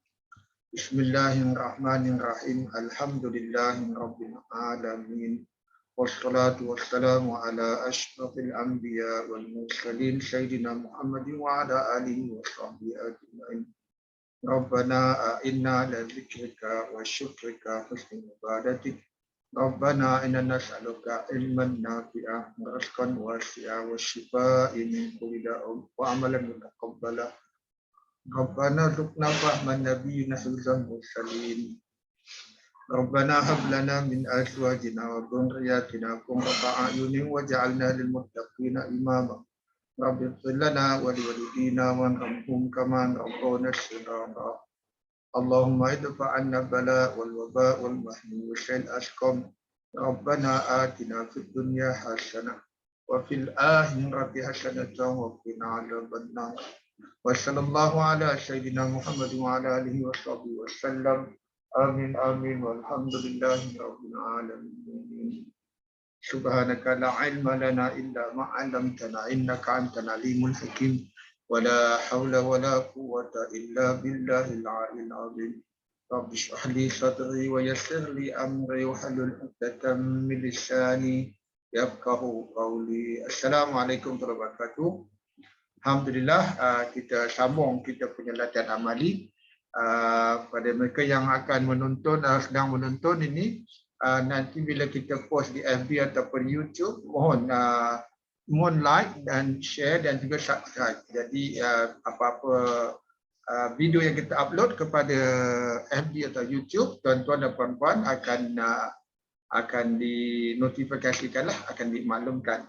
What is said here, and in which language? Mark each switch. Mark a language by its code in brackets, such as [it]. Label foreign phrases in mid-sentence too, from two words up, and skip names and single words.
[ar] بسم الله الرحمن الرحيم. الحمد لله رب العالمين. والصلاة والسلام على أشرف الأنبياء والمرسلين سيدنا محمد وعلى آله وصحبه أجمعين. ربنا أعنا على ذكرك وشكرك حسن عبادتك. ربنا إنا نسألك علما نافعا ورزقا واسعا وشفاء من كل داء وعملا متقبلا. ربنا ارزقنا فهم النبيين حفظ المرسلين. ربنا هب لنا من أزواجنا وذرياتنا قرة أعين واجعلنا للمتقين إماما. رب اغفر لنا ولوالدينا وارحمهم كما ربونا صغارا. اللهم ادفع عنا البلاء والوباء والمحن وسيء الأسقام. ربنا آتنا في الدنيا حسنة وفي الآخرة حسنة وقنا عذاب النار. وصلى الله على سيدنا محمد وعلى آله وصحبه وسلم. آمين آمين والحمد لله رب العالمين. سبحانك لا علم لنا إلا ما علمتنا إنك أنت العليم الحكيم. ولا حول ولا قوة إلا بالله العلي العظيم. رب اشرح لي صدري ويسر لي أمري واحلل عقدة من لساني يفقهوا قولي. السلام عليكم ورحمة الله وبركاته. [ms] Alhamdulillah, kita sambung kita punya latihan amali. Pada mereka yang akan menonton, sedang menonton ini, nanti bila kita post di FB ataupun YouTube, mohon like dan share dan juga subscribe. Jadi apa-apa video yang kita upload kepada FB atau YouTube, tuan-tuan dan puan-puan akan dinotifikasikanlah, akan dimaklumkan.